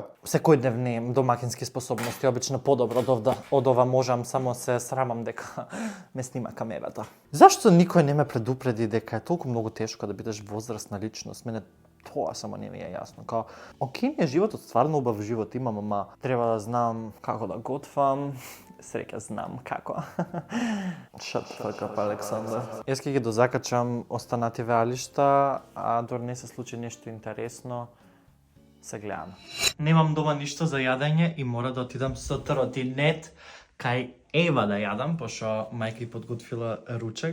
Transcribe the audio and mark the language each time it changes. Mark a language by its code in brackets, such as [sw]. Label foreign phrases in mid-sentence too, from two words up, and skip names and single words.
[mk] Секојдневни домакински способности, обично подобро од ова можам, само се срамам дека ме снима камерата. Зашто никој не ме предупреди дека е толку многу тешко да бидеш возрастна личност? Мене тоа само не ми е јасно. Као, окей, ми е животот, стварно убав живот имам, ама треба да знам како да готвам. Среќа знам како. [en] Shut the fuck up, [mk] Александр. Јас ќе ги дозакачам останативе алишта, а дори не се случи нешто интересно, се гледам. Немам дома ништо за јадење и мора да отидам со тротинет кај Ева да јадам, пошто мајка и подготвила ручек.